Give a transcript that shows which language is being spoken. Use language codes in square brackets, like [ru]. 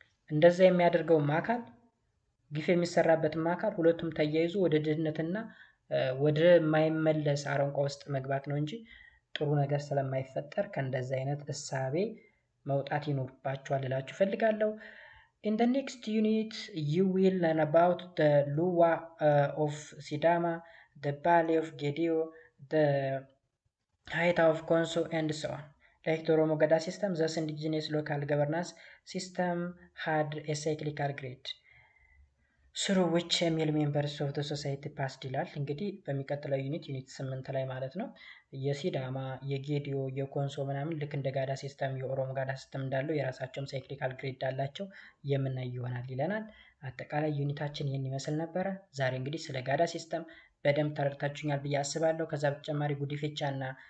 [am] እንደዛ የሚያደርገውም አካል ግፍ የሚሰራበትም አካል ሁለቱም ተያይዞ ወደ ድህነትና ወደ ማይመለስ አረንቋ ውስጥ መግባት ነው እንጂ ጥሩ ነገር ስለማይፈጠር ከእንደዛ አይነት እሳቤ መውጣት ይኖርባችኋል ልላችሁ ፈልጋለሁ። [en] In the next unit, you will learn about the Luwa of Sidama, the Bali of Gedio, the Haita of Konso, and so on. Like the Oromo Gada system, thus indigenous local governance system had a cyclical grid. through which male members of the society passed [am] ይላል። እንግዲህ በሚቀጥለው ዩኒት 8 ላይ ማለት ነው የሲዳማ የጌዲዮ የኮንሶ ምናምን ልክ እንደ ጋዳ ሲስተም የኦሮሞ ጋዳ ሲስተም እንዳለው የራሳቸውም ሳይክሊካል ግሪድ አላቸው የምናይ ይሆናል ይለናል። አጠቃላይ ዩኒታችን ይህን ይመስል ነበረ። ዛሬ እንግዲህ ስለ ጋዳ ሲስተም በደንብ ተረድታችሁኛል ብዬ አስባለሁ። ከዛ በተጨማሪ ጉዲፌቻ እና